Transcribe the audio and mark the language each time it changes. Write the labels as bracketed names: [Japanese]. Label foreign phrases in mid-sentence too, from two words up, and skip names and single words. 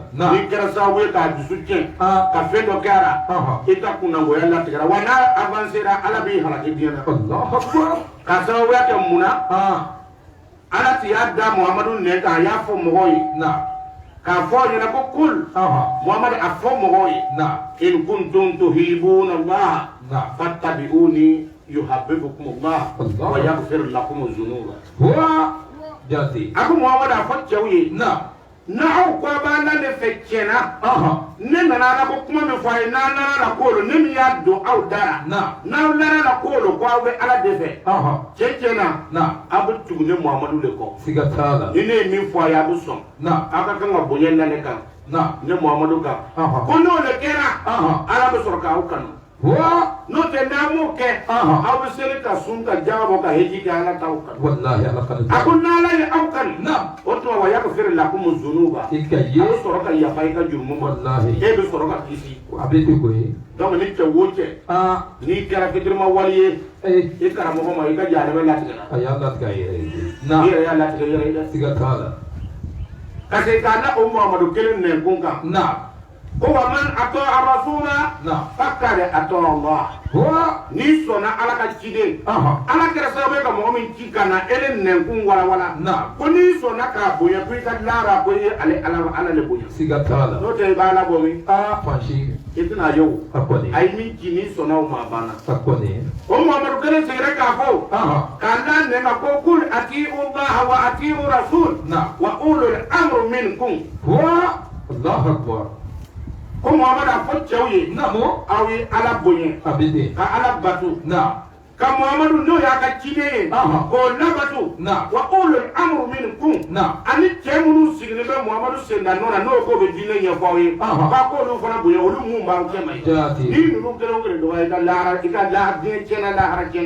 [Bambara] n'i kɛra sababu ye k'a dusu tiɲɛ ka fɛn dɔ kɛ a la i ka kunnangoya latigɛra wa n'a avancera ala b'i halaki diɲɛ na k'a sababuya kɛ mun na ala ti y'a da muhamadu nɛ kan a y'a fɔ mɔgɔw ye k'a fɔ ɲɛna ko kul muhamadu a fɔ mɔgɔw ye [Arabic] إن كنتم تحبون الله فاتبعوني يحببكم الله ويغفر لكم ذنوب [Bambara] jati a ko muhamadu a fɔ cɛw ye n'aw ko a b'an na ne fɛ tiɲɛna ne nana ala ko kuma min fɔ a ye n'an nana la k'olu ne min y'a don aw dara n'aw nana la k'olu ko aw bɛ ala de fɛ cɛ tiɲɛna aw bɛ tugu ne muhamadu de kɔ siga t'a la ni ne ye min fɔ a ye a bɛ sɔn aw ka kan ka bonya na ne kan ne muhamadu kan ko n'o de kɛra ala bɛ sɔrɔ k'aw kanu n'o tɛ n'an m'o kɛ aw bɛ seli ka sun ka jaga bɔ ka heji kɛ ala t'aw kanu wallahi ala kanu a ko n'ala ye aw kanu o tuma [Arabic] ويغفر لكم ذنوب [Bambara] i ka ye a bɛ sɔrɔ ka yafa i ka jurumu ma wallahi e bɛ sɔrɔ ka kisi a bɛ te ko ye donc ni cɛ o cɛ n'i kɛra fitirima wali ye i karamɔgɔ ma i ka jahanama latigɛra a y'a latigɛ a yɛrɛ ye i yɛrɛ y'a latigɛ i yɛrɛ ye dɛ siga t'a la ka se k'a da o muhamadu kelen nɛ kun kan ko [Arabic] ومن أطاع الرسول فقد أطاع الله [Bambara] n'i sɔnna ala ka ciden ala kɛra sababu ye ka mɔgɔ min ci ka na ele nɛnkun walawala ko n'i sɔnna k'a bonya ko i ka lara ko i ye ala le bonya siga t'a la n'o tɛ i b'a labɔ min fansi i tɛna ye o a kɔni a ye min ci n'i sɔnna o ma a banna a kɔni o muhamadu kelen seginna k'a fɔ k'a da nɛ ma ko [Arabic] قل أطيعوا الله وأطيعوا رسول وأولي الأمر منكم الله أكبر [Bambara] ko muhamadu a fɔ cɛw ye aw ye ala bonya ka ala bato ka muhamadu n'o y'a ka ciden ye k'o labato [Arabic] وأولي الأمر منكم [Bambara] ani cɛ minnu sigilen bɛ muhamadu sendanɔ na n'o k'o bɛ diinɛ ɲɛfɔ aw ye k'a k'olu fana bonya olu mun b'aw cɛma ye n'i ninnu kelen o kelen dɔgɔya i ka lahara diinɛ tiɲɛna lahara tiɲɛna